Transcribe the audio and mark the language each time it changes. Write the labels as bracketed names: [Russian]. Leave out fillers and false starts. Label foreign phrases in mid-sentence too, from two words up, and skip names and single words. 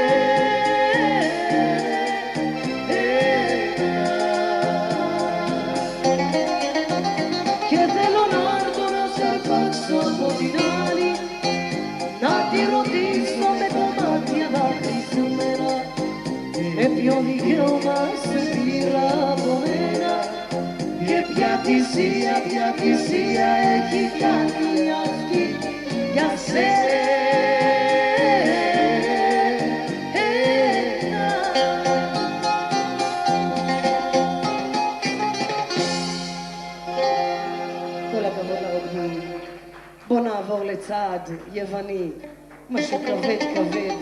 [Greek] Και θέλω να έρθω να σε αρπάξω από την άλλη, να τη ρωτήσω με τα μάτια δακρυσμένα, με ποιο δικαίωμα σε πήρα από μένα. Και ποια θυσία έχει κάνει αυτή Για σένα. [Hebrew] כל הכבוד לרוקדים. בוא נעבור לצעד יווני, משהו כבד כבד.